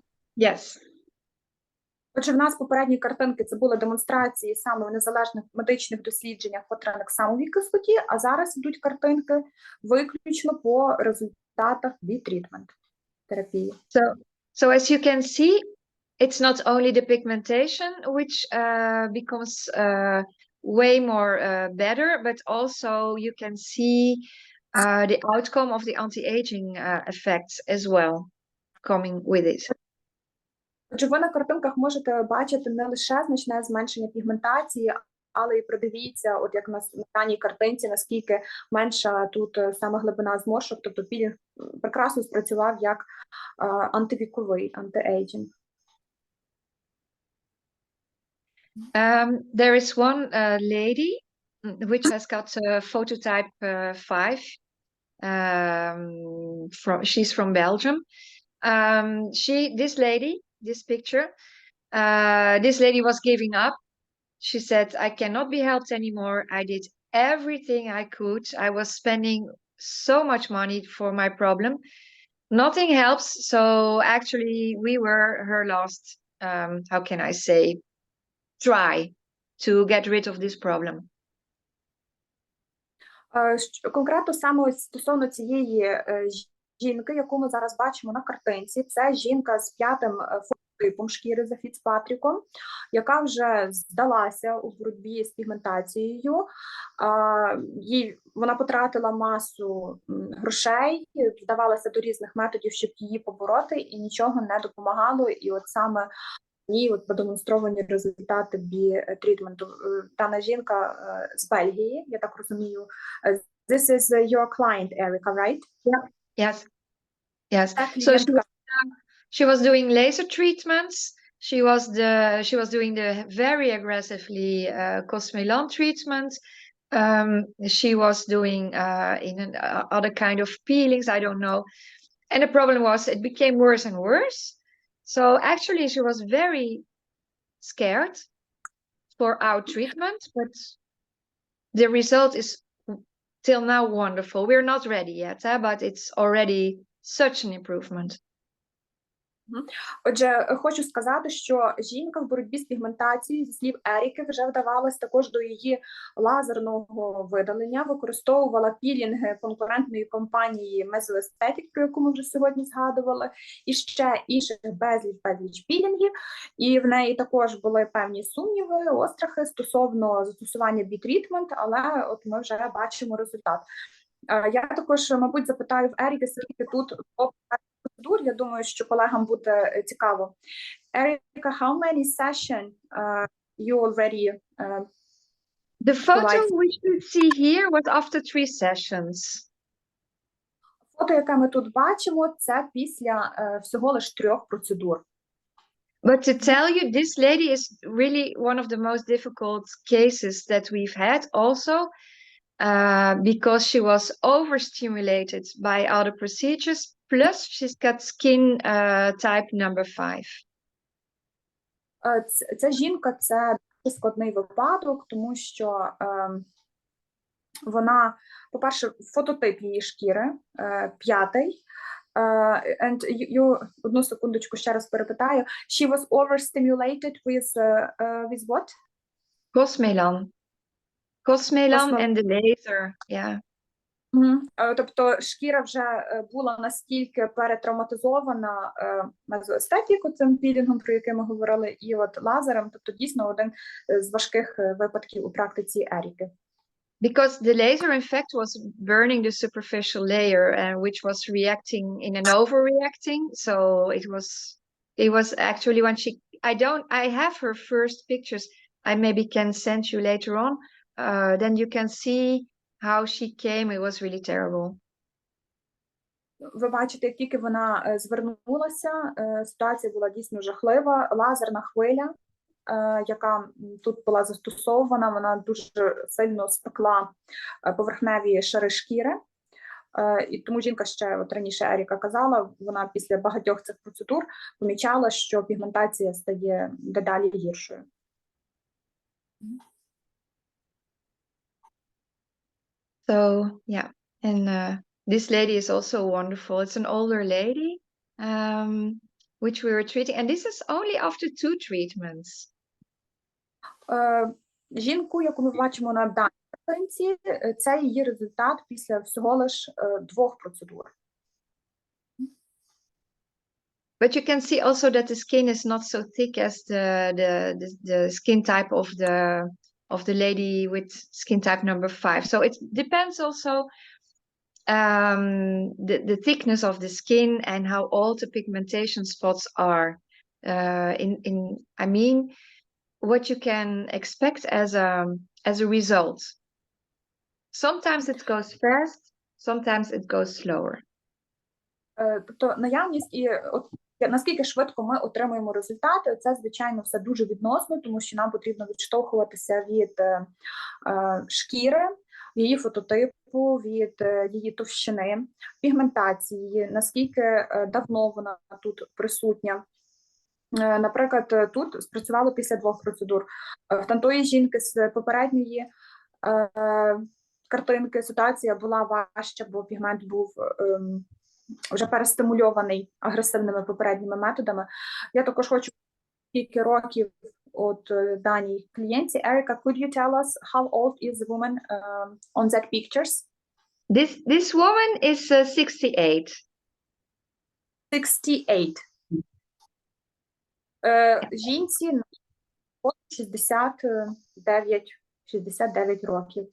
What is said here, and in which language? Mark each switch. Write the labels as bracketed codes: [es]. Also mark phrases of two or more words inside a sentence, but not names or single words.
[en] Yes. [uk] Отже, в нас попередні картинки – це були демонстрації саме в незалежних медичних дослідженнях по транексамовій кислоті, а зараз йдуть картинки виключно по результатах B-treatment терапії. [en] So as you can see, it's not only the pigmentation which becomes way more better, but also you can see the outcome of the anti-aging effects as well coming with it. [uk] Отже, ви на картинках можете бачити не лише значне зменшення пігментації, але й придивіться, от як на даній картинці, наскільки менша тут саме глибина зморшок, тобто пілінг прекрасно спрацював як антивіковий, анти-ейджинг. [en] There is one lady which has got phototype 5. She's from Belgium. This picture, this lady was giving up. She said, I cannot be helped anymore. I did everything I could. I was spending so much money for my problem. Nothing helps. So actually we were her last, how can I say, try to get rid of this problem. [uk] Конкретно саме стосовно цієї жінки, яку ми зараз бачимо на картинці, це жінка з 5-м фототипом шкіри за Фіцпатріком, яка вже здалася у боротьбі з пігментацією. Вона потратила масу грошей, вдавалася до різних методів, щоб її побороти, і нічого не допомагало. І от саме і от продемонстровані результати B-трітменту. Дана жінка з Бельгії, я так розумію. [en] This is your client, Erika, right? Yes. So she was doing laser treatments She was doing the very aggressively Cosmelan treatment. She was doing other kind of peelings, I don't know. And the problem was it became worse and worse. So actually she was very scared for our treatment, but the result is till now wonderful. We're not ready yet, but it's already such an improvement. [uk] Отже, хочу сказати, що жінка в боротьбі з пігментацією, зі слів Еріки, вже вдавалась також до її лазерного видалення, використовувала пілінги конкурентної компанії Aesthetical, про яку ми вже сьогодні згадували, і ще інших безліч пілінгів, і в неї також були певні сумніви, острахи стосовно застосування бітрітмент, але от ми вже бачимо результат. Я також, мабуть, запитаю в Еріки, скільки тут процедур, я думаю, що колегам буде цікаво. Еріка, [en] how many sessions you already The photo we should see here was after 3 sessions. [uk] Фото, яке ми тут бачимо, це після всього лиш 3 процедур. [en] But to tell you, this lady is really one of the most difficult cases that we've had also, because she was overstimulated by other procedures, plus she's got skin type number 5. [uk] Ця жінка – це дуже складний випадок, тому що вона, по-перше, фототип її шкіри, 5-й. [en] And you, [uk] одну секундочку, ще раз перепитаю. [en] She was overstimulated with what? Cosmelan and the laser, yeah. [uk] Тобто шкіра вже була настільки перетравматизована мезоестетику, цим пілінгом, про який ми говорили, і от лазером, тобто дійсно один з важких випадків у практиці Еріки. [en] Because the laser, in fact, was burning the superficial layer, which was reacting in an overreacting. So it was actually when she, I have her first pictures. I maybe can send you later on. Then you can see how she came. It was really terrible. [uk] Ви бачите, як тільки вона звернулася, ситуація була дійсно жахлива. Лазерна хвиля, яка тут була застосована, вона дуже сильно спекла поверхневі шари шкіри. І тому жінка ще, от раніше Еріка казала, вона після багатьох цих процедур помічала, що пігментація стає дедалі гіршою. [en] So, yeah, and this lady is also wonderful. It's an older lady, which we were treating, and this is only after 2 treatments. [uk] Жінку, яку ми бачимо на даній картинці, це її результат після всього лиш 2 процедур. [en] But you can see also that the skin is not so thick as the skin type of the lady with skin type number 5. So it depends also the thickness of the skin and how old the pigmentation spots are. I mean, what you can expect as a result. Sometimes it goes fast, sometimes it goes slower. [uk] Тобто наявність і наскільки швидко ми отримуємо результати, це, звичайно, все дуже відносно, тому що нам потрібно відштовхуватися від шкіри, її фототипу, від її товщини, пігментації, наскільки давно вона тут присутня. Наприклад, тут спрацювало після 2 процедур. В тантої жінки з попередньої картинки ситуація була важча, бо пігмент був вже перестимульований агресивними попередніми методами. Я також хочу кілька років от даній клієнтці. Еріка, [en] could you tell us how old is the woman on that pictures? This woman is 68. 68. [uk] Жінці 69 років.